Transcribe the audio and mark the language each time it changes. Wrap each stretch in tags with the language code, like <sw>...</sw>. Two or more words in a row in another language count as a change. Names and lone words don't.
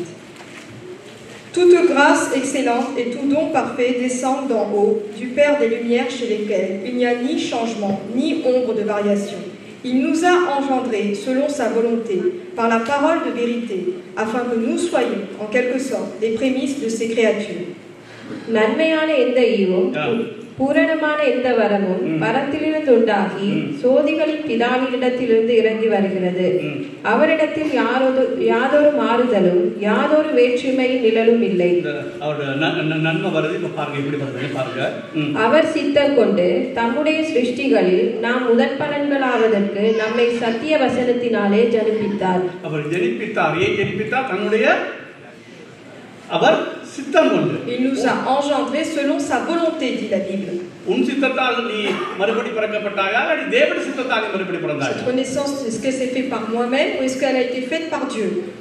<fr>Toute grâce excellente et tout don parfait descendent d'en haut, du Père des Lumières, chez lesquels il n'y a ni changement, ni ombre de variation. Il nous a engendrés selon sa volonté, par la parole de vérité, afin que nous soyons, en quelque sorte, les prémices de ses créatures.</fr> <ta>நன்மையான எந்த ஈவும் பூரணமான எந்த வரமும் பரத்திலிருந்து உண்டாகி சோதிகளின் பிதாவினிடத்திலிருந்து இறங்கி வருகிறது. அவரிடத்தில் யாதொரு மாறுதலும் யாதொரு வேற்றுமை நிழலும் இல்லை. அவர் சித்தம் கொண்டு தம்முடைய சிருஷ்டிகளில் நாம் முதற்பலன்களாவதற்கு நம்மை சத்திய வசனத்தினாலே ஜனிப்பித்தார்.</ta> <fr>Il nous a engendrés selon sa volonté, dit la Bible. Cette renaissance, est-ce que c'est fait par moi-même ou est-ce qu'elle a été faite par Dieu?</fr>